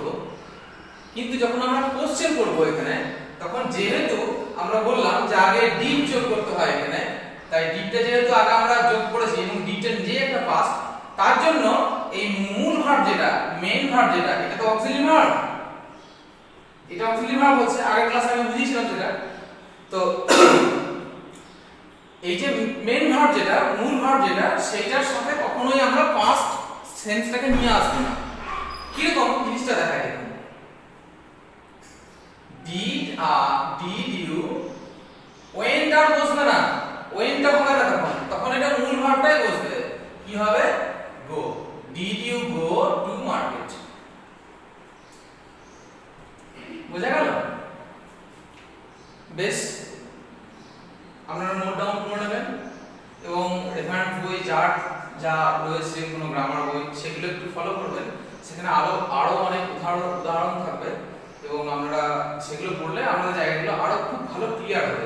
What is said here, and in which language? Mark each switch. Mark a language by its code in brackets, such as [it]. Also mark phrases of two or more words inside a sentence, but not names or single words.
[bn] কিন্তু যখন আমরা কোশ্চেন করব এখানে, তখন যেহেতু আমরা বললাম যে আগে ডিড যোগ করতে হয় এখানে, তাই ডিডটা যেহেতু আগে আমরা যোগ করেছি এবং ডিডটা যে একটা পাস্ট, তার জন্য এই মূল ভার্ব যেটা, [en] main verb [bn] যেটা, এটা তো [en] auxiliary verb, [bn] এটা [en] auxiliary verb [bn] হচ্ছে, আগের ক্লাসে আমি বুঝিয়েছিলাম সেটা। তো এই যে [en] main verb [bn] যেটা, মূল ভার্ব যেটা, সেটার সাথে কখনোই আমরা পাস্ট সেন্সটাকে নিয়ে আসবো না। কিরকম জিনিসটা দেখা যায়, [en] did you went [bn] আর বসবে না, went টা হবে না, তখন এটা মূল ভার্বটাই বসবে, কি হবে go, [en] did you go to market। [bn] বোঝা গেল? বেশ, আপনারা [en] note down [bn] করে নেবেন এবং রেফারেন্স বই যা রয়েছে কোনো গ্রামার বই সেগুলো একটু ফলো করবেন, সেখানে আরো অনেক উদাহরণ থাকবে এবং আমরা সেগুলো পড়লে আমাদের জায়গাগুলো আরো খুব ভালো ক্লিয়ার হবে।